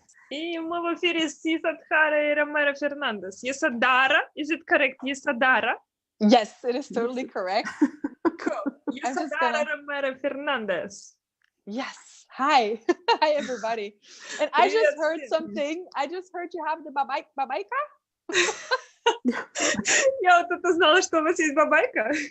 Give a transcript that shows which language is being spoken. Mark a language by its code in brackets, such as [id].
[ru] И мы в эфире с Yasodhara и Romero Fernandes. [en] Yasodhara, is it correct? Yasodhara? Yes, it is totally correct. Cool. Yasodhara Romero Fernandes. Yes. Hi. Hi, everybody. And I just heard something. I just heard you have the bабайка. [ru] Я вот это знала, что у вас есть бабайка.